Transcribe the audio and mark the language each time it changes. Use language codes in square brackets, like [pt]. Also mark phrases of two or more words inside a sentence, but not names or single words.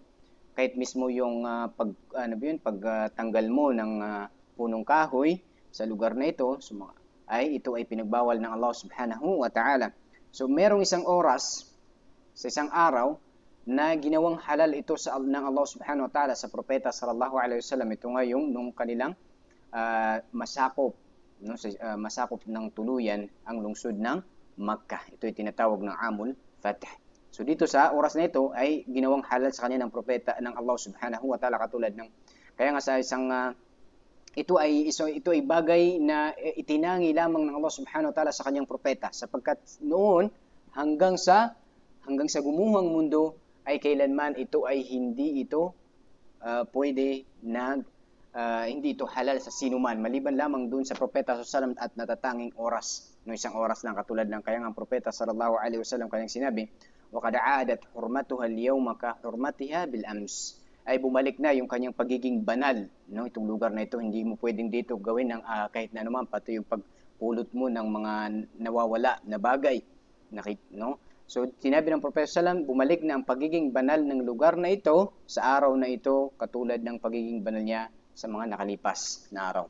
[tl] Kahit mismo yung pagtanggal mo ng punong kahoy sa lugar na ito, ito ay pinagbawal ng Allah [ar] سبحانه وتعالى. [tl] So merong isang oras sa isang araw na ginawang halal ito ng Allah [ar] سبحانه وتعالى [tl] sa propeta [ar] صلى الله عليه وسلم. [tl] Ito nga yung nung kanilang masakop, no, masakop ng tuluyan ang lungsod ng Makkah. Ito ay tinatawag ng [ar] عام الفتح. [tl] So dito sa oras na ito ay ginawang halal sa kanya ng propeta ng Allah [ar] سبحانه وتعالى, [tl] katulad ng kaya nga sa isang ito ay bagay na itinangi lamang ng Allah [ar] سبحانه وتعالى [tl] sa kanyang propeta, sapagkat noon hanggang sa gumuhang mundo ay kailanman ito ay hindi ito pwede na hindi ito halal sa sinuman, maliban lamang dun sa propeta sallallahu at natatanging oras, no, isang oras lang, katulad ng kaya nga propeta [ar] صلى الله عليه وسلم [tl] kanyang sinabi, [ar] وقد عادت حرمتها اليوم كحرمتها بالأمس, [tl] ay bumalik na yung kanyang pagiging banal, no, itong lugar na ito, hindi mo pwedeng dito gawin ng kahit na naman, pati yung pagpulot mo ng mga nawawala na bagay, no. So sinabi ng Propeta sallam, bumalik na ang pagiging banal ng lugar na ito sa araw na ito, katulad ng pagiging banal niya sa mga nakalipas na araw.